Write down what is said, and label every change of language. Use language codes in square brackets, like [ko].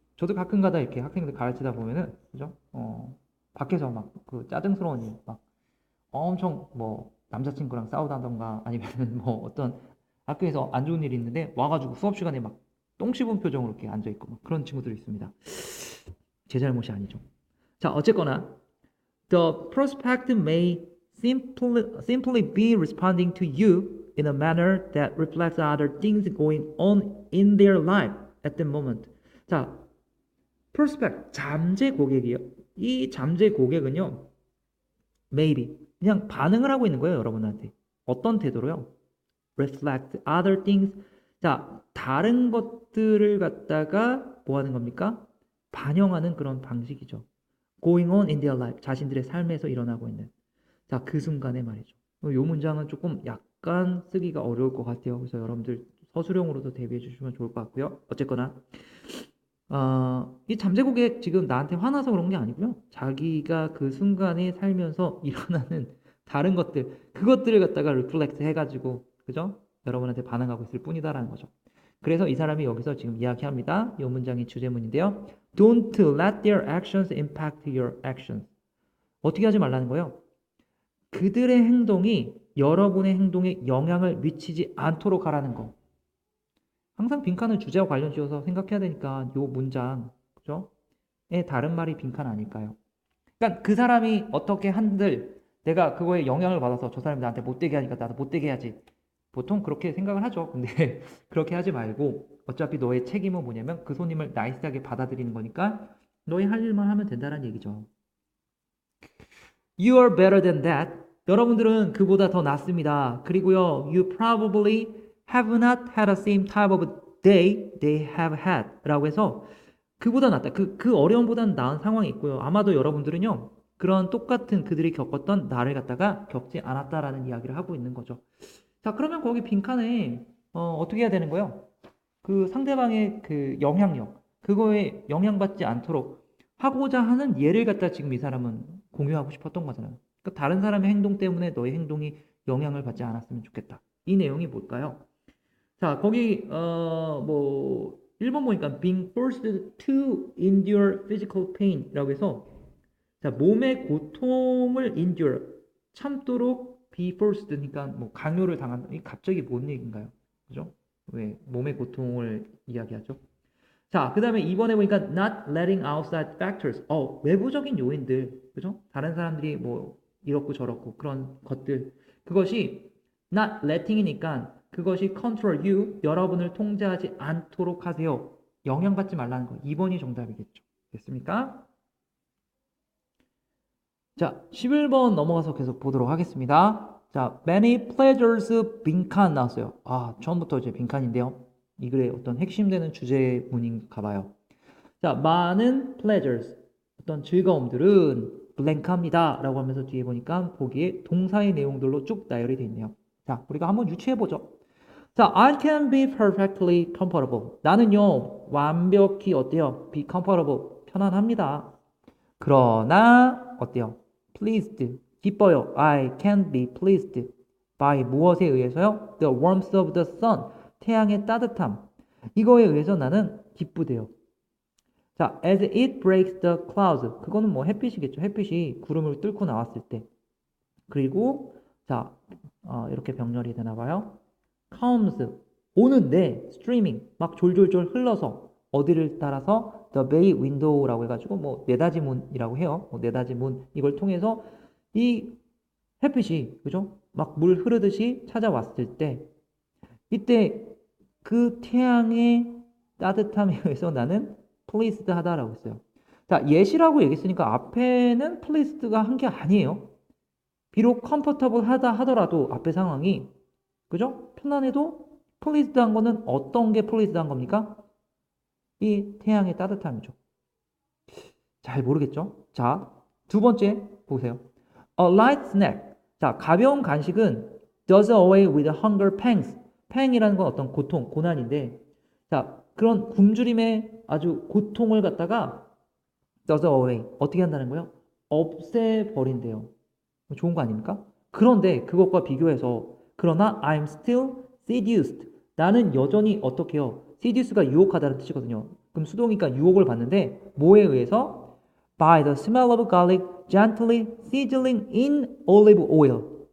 [ko] 저도 가끔가다 이렇게 학생들 가르치다 보면은 그죠? 밖에서 막 그 짜증스러운 일, 막 엄청 뭐 남자친구랑 싸우다던가 아니면 뭐 어떤 학교에서 안 좋은 일이 있는데 와가지고 수업 시간에 막 똥 씹은 표정으로 이렇게 앉아 있고 막 그런 친구들이 있습니다. 제 잘못이 아니죠. 자, 어쨌거나 [en] the prospect may simply be responding to you in a manner that reflects other things going on in their life at the moment. [ko] 자, prospect 잠재 고객이요. 이 잠재 고객은요, maybe 그냥 반응을 하고 있는 거예요, 여러분한테. 어떤 태도로요? [en] reflect other things. [ko] 자, 다른 것들을 갖다가 뭐 하는 겁니까? 반영하는 그런 방식이죠. [en] going on in their life. [ko] 자신들의 삶에서 일어나고 있는. 자, 그 순간에 말이죠. 이 문장은 조금 약간 쓰기가 어려울 것 같아요. 그래서 여러분들 서술형으로도 대비해 주시면 좋을 것 같고요. 어쨌거나 이 잠재고객 지금 나한테 화나서 그런 게 아니고요. 자기가 그 순간에 살면서 일어나는 다른 것들, 그것들을 갖다가 리플렉트 해가지고, 그죠? 여러분한테 반응하고 있을 뿐이다라는 거죠. 그래서 이 사람이 여기서 지금 이야기합니다. 이 문장이 주제문인데요. [en] Don't let their actions impact your actions. [ko] 어떻게 하지 말라는 거예요? 그들의 행동이 여러분의 행동에 영향을 미치지 않도록 하라는 거. 항상 빈칸을 주제와 관련 지어서 생각해야 되니까 요 문장, 그죠? 의 다른 말이 빈칸 아닐까요? 그러니까 그 사람이 어떻게 한들 내가 그거에 영향을 받아서 저 사람이 나한테 못되게 하니까 나도 못되게 해야지. 보통 그렇게 생각을 하죠. 근데 그렇게 하지 말고 어차피 너의 책임은 뭐냐면 그 손님을 나이스하게 받아들이는 거니까 너의 할 일만 하면 된다는 얘기죠. [en] You are better than that. [ko] 여러분들은 그보다 더 낫습니다. 그리고요, [en] you probably have not had the same type of day they have had. [ko] 라고 해서 그보다 낫다. 그 어려움보다는 나은 상황이 있고요. 아마도 여러분들은요, 그런 똑같은 그들이 겪었던 나를 갖다가 겪지 않았다라는 이야기를 하고 있는 거죠. 자, 그러면 거기 빈칸에 어떻게 해야 되는 거예요? 그 상대방의 그 영향력, 그거에 영향받지 않도록 하고자 하는 예를 갖다 지금 이 사람은 공유하고 싶었던 거잖아요. 그러니까 다른 사람의 행동 때문에 너의 행동이 영향을 받지 않았으면 좋겠다. 이 내용이 뭘까요? 자, 거기 뭐 1번 보니까 [en] being forced to endure physical pain [ko] 이라고 해서 자, 몸의 고통을 endure 참도록 be forced 그러니까 뭐 강요를 당한다. 이 갑자기 뭔 얘기인가요? 그죠? 왜 몸의 고통을 이야기하죠? 자, 그 다음에 이번에 보니까 [en] not letting outside factors. [ko] 외부적인 요인들. 그죠? 다른 사람들이 뭐 이렇고 저렇고 그런 것들. 그것이 not letting이니까 그것이 [en] control you. [ko] 여러분을 통제하지 않도록 하세요. 영향받지 말라는 거. 2번이 정답이겠죠. 됐습니까? 자, 11번 넘어가서 계속 보도록 하겠습니다. 자, many pleasures 빈칸 나왔어요. 처음부터 이제 빈칸인데요. 이 글의 어떤 핵심되는 주제문인가 봐요. 자, 많은 pleasures, 어떤 즐거움들은 블랭크합니다. 라고 하면서 뒤에 보니까 거기에 동사의 내용들로 쭉 나열이 되어 있네요. 자, 우리가 한번 유추해보죠. [en] 자, I can be perfectly comfortable. [ko] 나는요, 완벽히 어때요? [en] be comfortable. [ko] 편안합니다. 그러나, 어때요? pleased. 기뻐요. [en] I can be pleased. by [ko] 무엇에 의해서요? [en] The warmth of the sun. [ko] 태양의 따뜻함. 이거에 의해서 나는 기쁘대요. [en] 자, as it breaks the clouds. [ko] 그거는 뭐 햇빛이겠죠. 햇빛이 구름을 뚫고 나왔을 때. 그리고 자, 이렇게 병렬이 되나 봐요. comes 오는데 streaming 막 졸졸졸 흘러서 어디를 따라서 the bay window라고 해가지고 뭐 네다지 문이라고 해요. 네다지 문 이걸 통해서 이 햇빛이 그죠? 막 물 흐르듯이 찾아왔을 때 이때 그 태양의 따뜻함에 의해서 나는 pleased 하다라고 했어요. 자, 예시라고 얘기했으니까 앞에는 pleased가 한 게 아니에요. 비록 comfortable 하다 하더라도 앞에 상황이 그죠? 편안해도 pleased 한 거는 어떤 게 pleased 한 겁니까? 이 태양의 따뜻함이죠. 잘 모르겠죠? 자, 두 번째 보세요. [en] A light snack. [ko] 자, 가벼운 간식은 [en] does away with hunger pangs. [ko] pang이라는 건 어떤 고통, 고난인데 자, 그런 굶주림의 아주 고통을 갖다가 does away. 어떻게 한다는 거예요? 없애버린대요. 좋은 거 아닙니까? 그런데 그것과 비교해서 그러나 [en] I'm still seduced. [ko] 나는 여전히 어떻게 해요? seduce가 유혹하다는 뜻이거든요. 그럼 수동이니까 유혹을 받는데 뭐에 의해서? [en] By the smell of garlic gently sizzling in olive oil.